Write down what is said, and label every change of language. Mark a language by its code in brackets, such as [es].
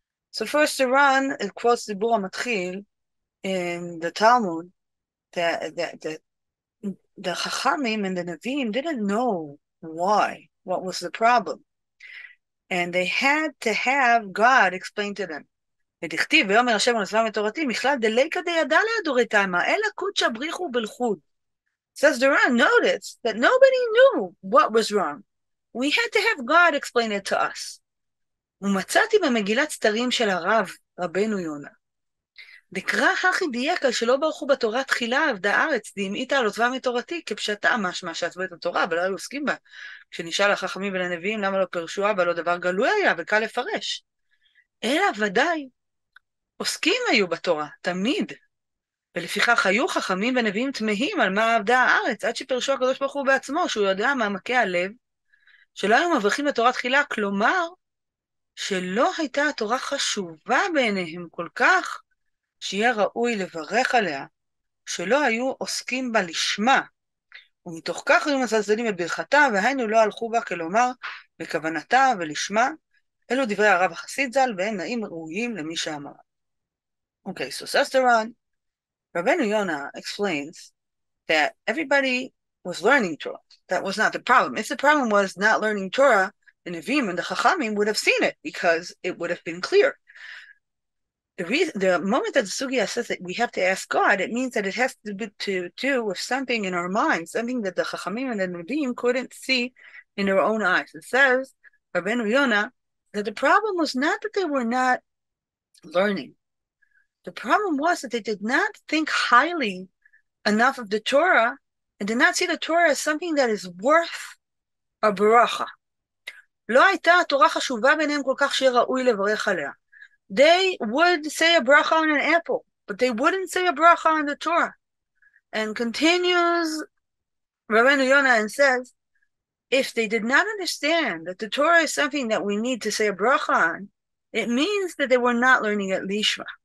[en] So first the Ran quotes the Bura Matchil in the Talmud that the Chachamim and the Nevi'im didn't know why, what was the problem, and they had to have God explain to them. [arc] ודכתיב [he] ויאמר השם על עזבם את תורתי [arc] מכלל דליקא דידע להדוריתיימה אלא קודשא בריחו בלכוד. [en] Says the Ran, notice that nobody knew what was wrong. We had to have God explain it to us. [he] ומצאתי במגילת סתרים של הרב, רבנו יונה, דקרא הכי דייקה שלא ברכו בתורה תחילה עבדה הארץ, דהמעיטה על עוזבם את תורתי, כפשטה משמע שעזבו את התורה, אבל לא היו עוסקים בה. כשנשאל החכמים ולנביאים למה לא פירשוה, אבל לא דבר גלוי היה וקל לפרש. אלא ודאי, עוסקים היו בתורה, תמיד. ולפיכך היו חכמים ונביאים תמהים על מה עבדה הארץ, עד שפירשו הקדוש ברוך הוא בעצמו, שהוא יודע מעמקי הלב, שלא היו מברכים לתורה תחילה, כלומר, שלא הייתה התורה חשובה בעיניהם כל כך, שיהיה ראוי לברך עליה, שלא היו עוסקים בה לשמה, ומתוך כך היו מזלזלים את ברכתה, והיינו לא הלכו בה כלומר בכוונתה ולשמה. אלו דברי הרב החסיד ז"ל, והם נאים ראויים למי שאמר. [en] Okay, so says the Ran, Rabbeinu Yonah explains that everybody was learning Torah. That was not the problem. If the problem was not learning Torah, the Nevi'im and the Chachamim would have seen it because it would have been clear. The moment that the Sugya says that we have to ask God, it means that it has to do with something in our minds, something that the Chachamim and the Nevi'im couldn't see in their own eyes. It says, Rabbeinu Yonah, that the problem was not that they were not learning. The problem was that they did not think highly enough of the Torah and did not see the Torah as something that is worth a beracha. [he] לא הייתה התורה חשובה ביניהם כל כך שיהיה ראוי לברך עליה. [en] They would say a bracha on an apple, but they wouldn't say a bracha on the Torah. And continues Rabbeinu Yonah and says, if they did not understand that the Torah is something that we need to say a bracha on, it means that they were not learning at lishma.